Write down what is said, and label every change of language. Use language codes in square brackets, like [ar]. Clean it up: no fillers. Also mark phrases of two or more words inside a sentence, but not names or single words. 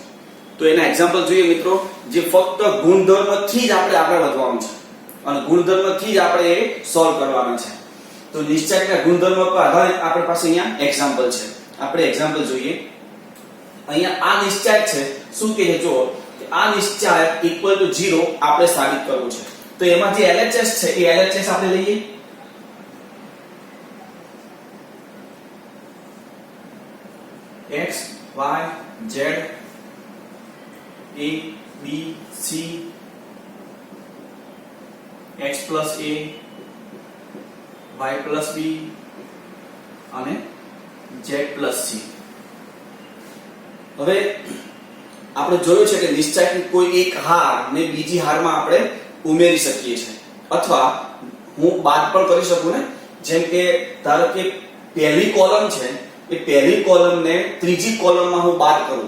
[gu] તો એના એક્ઝામ્પલ જોઈએ મિત્રો, જે ફક્ત ગુણધર્મથી જ આપણે આગળ વધવાનું છે અને ગુણધર્મથી જ આપણે એ સોલ્વ કરવાના છે. તો નિશ્ચાયકના ગુણધર્મ પર આધારિત આપણી પાસે અહીંયા એક્ઝામ્પલ છે. આપણે એક્ઝામ્પલ જોઈએ. અહીંયા આ નિશ્ચાયક છે. શું કહે જો કે આ નિશ્ચાયક [en] equal to [gu] 0 આપણે સાબિત કરવું છે. તો એમાં જે LHS છે એ LHS આપણે લઈએ. [en] x y z a b c x plus a y plus b અને z plus c. [gu] હવે આપણે જોયું છે કે નિશ્ચાયકની કોઈ એક હાર ને બીજી હારમાં આપણે ઉમેરી શકીએ છીએ અથવા હું બાદ પણ કરી શકું ને. જેમ કે ધારો કે પહેલી કોલમ છે એ પહેલી કોલમને ત્રીજી કોલમમાં હું બાદ કરું.